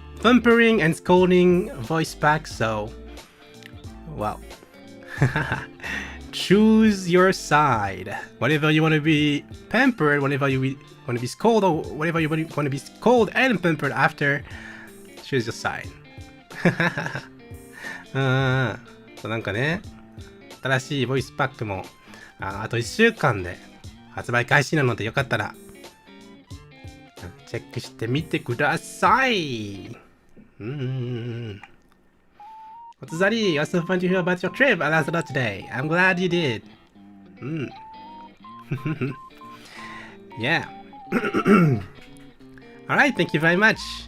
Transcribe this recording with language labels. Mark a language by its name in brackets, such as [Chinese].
[English] Pampering and Scolding voice pack, so, well. choose your side. Whenever you want to be pampered, whenever you want to be scolded, or whenever you want to be scolded and pampered after, choose your side. [Japanese] なんかね、新しいボイスパックも あと1週間で発売開始なので、よかったらチェックしてみてください。 [English] What's Zari? What's so fun to hear about your trip at Lazarus today? I'm glad you did. Yeah. Alright, thank you very much.